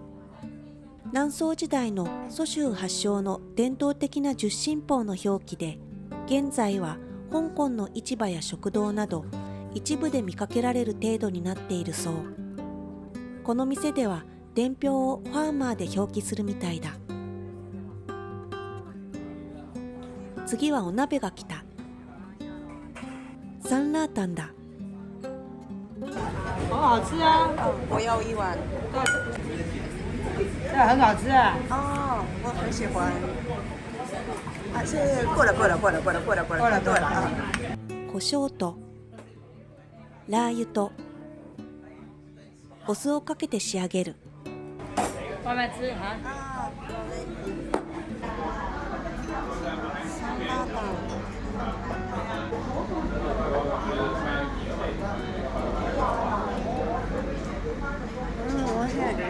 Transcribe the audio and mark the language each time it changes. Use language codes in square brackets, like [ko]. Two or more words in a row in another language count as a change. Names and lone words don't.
[ja] 南宋時代の蘇州発祥の伝統的な十進法の表記で、現在は香港の市場や食堂など一部で見かけられる程度になっているそう。この店では伝票をファーマーで表記するみたいだ。次はお鍋が来た。サンラータンだ。 [zh] 好好吃啊！我要一碗。这很好吃啊！我很喜欢。是过了。 [ja] 胡椒とラー油とお酢をかけて仕上げる。 [zh] 慢慢吃啊！ [ja] サンラータン。美味しい。